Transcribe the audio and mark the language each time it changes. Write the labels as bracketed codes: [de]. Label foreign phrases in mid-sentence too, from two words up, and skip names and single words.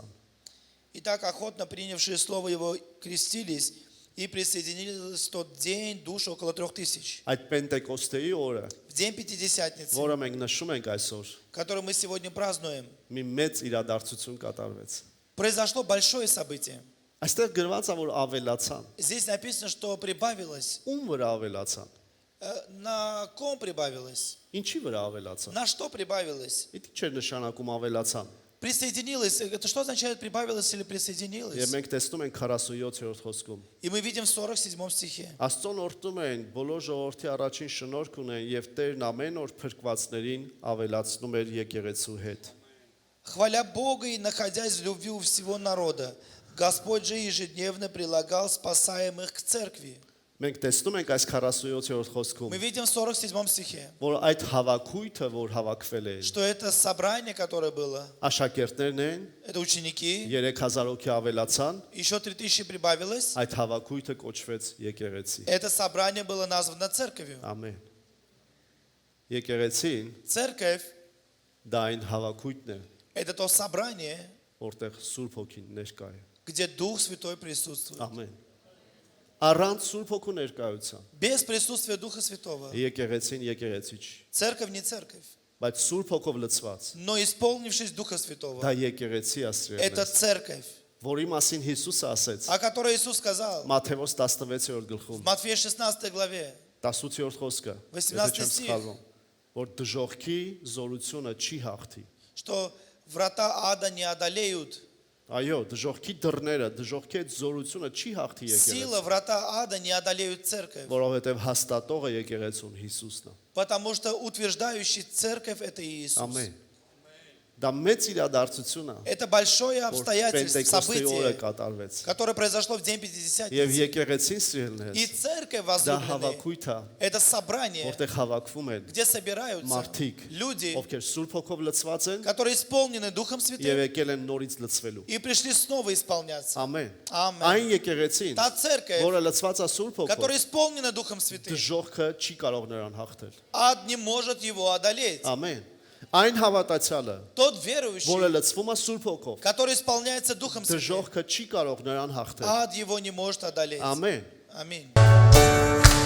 [ru] Итак, охотно принявшие слово его крестились и присоединились в тот день душ около 3000. [hy] Այդ Պենտեկոստեի օրը, [ru] В день Пятидесятницы, [hy] որը մենք նշում ենք այսօր, [ru] который мы сегодня празднуем, [hy] մի մեծ իրադարձություն կատարվեց։ [ru] произошло большое событие. [hy] Այստեղ գրված է, որ ավելացան։ [ru] Здесь написано, что прибавилось. [hy] Ում вրա ավելացան։ [ru] На ком прибавилось? [hy] Ինչի վրա ավելացան։ [ru] На что прибавилось? [hy] Իդի չէր նշանակում ավելացան։ [ru] Присоединилось. Это что означает прибавилось или [hy] Եվ [ru] присоединилось? [hy] մենք տեսնում ենք 47-րդ խոսքում։ [ru] И мы видим в 47 стихе. [hy] Աստծոն օրհնում են, բոլոր ժողովրդի առաջին շնորհք ունեն եւ Տերն ամեն օր փրկվածներին ավելացնում էր եկեղեցու հետ։ [ru] Хваля Бога и находясь в любви у всего народа, Господь же ежедневно прилагал спасаемых к церкви. [hy] Մենք տեսնում ենք այս 47-րդ խոսքում, [ru] Мы видим в 47 стихе, [hy] որ այդ հավաքույթը, որ հավաքվել է, [ru] что это собрание, которое было, [hy] աշակերտներն են, [ru] это ученики, [hy] 3000 հոգի ավելացան, [ru] еще 3000 прибавилось. [hy] այդ հավաքույթը կոչվեց եկեղեցի։ [ru] Это собрание было названо церковью. [hy] Ամեն։ Եկեղեցին [ru] Церковь [hy] դա այն հավաքույթն է, – [ru] это то собрание, [hy] որտեղ Սուրբ Հոգին ներկա է։ [ru] где Дух Святой присутствует. [hy] Ամեն։ Առանց Սուրբ Հոգու ներկայության [ru] Без присутствия Духа Святого [hy] եկեղեցին եկեղեցի չի, [ru] церковь не церковь, [hy] բայց Սուրբ Հոգով լցված [ru] но исполнившись Духа Святого, [hy] դա եկեղեցի [ru] это [hy] ասրելն է, [ru] церковь, [hy] որի մասին Հիսուսը ասեց [ru] о которой Иисус сказал [hy] Մատթեոս 16-րդ [ru] в [hy] գլխում, [ru] Матфея 16 главе, [hy] 18-րդ խոսքը, [ru] 18 [hy] եթե չեմ [ru] ստիխ. [hy] սխալվում, որ դժողքի զորությունը չի հաղթի։ [ru] что врата ада не одолеют. [hy] Այո, դժողքի դռները, դժողքի այդ զորությունը չի հաղթի [ru] Сила [hy] եկեղեցին, [ru] врата ада не одолеют церковь, [hy] որովհետև հաստատողը եկեղեցուն Հիսուսն է։ [ru] потому что утверждающий церковь – это Иисус. [hy] Ամեն։ Դա մեծ իրադարձություն է, [ru] Это большое [hy] որ [ru] обстоятельство, [hy] Պենտեկոստեի օրը [ru] событие, [hy] կատարվեց։ [ru] которое произошло в день [hy] Եվ [ru] Пятидесятницы. [hy] եկեղեցին [ru] И [hy] սիրելիներս, [ru] церковь [hy] դա [ru] возлюбленные [hy] հավաքույթ է, – [ru] это собрание, [hy] որտեղ հավաքվում են [ru] где собираются [hy] մարդիկ, [ru] люди, [hy] ովքեր Սուրբ Հոգով լցված են [ru] которые исполнены Духом [hy] եւ [ru] Святым [hy] եկել են նորից լցվելու։ [ru] и пришли снова исполняться. [hy] Ամեն։ Ամեն։ Այն եկեղեցին, [ru] Та церковь, [hy] որը լցված է Սուրբ [ru] которая [hy] Հոգով, [ru] исполнена Духом Святым, [hy] դժողքը չի կարող նրան հաղթել։ [ru] ад не может его одолеть. [hy] Ամեն։ Այն հավատացյալը, [ru] Тот верующий, [hy] որը լցվում է Սուրբ Հոգով, [ru] который исполняется Духом Святым, [hy] դժողքը չի կարող նրան հաղթել։ [ru] ад его не может одолеть. [hy] Ամեն։ [ru] Аминь.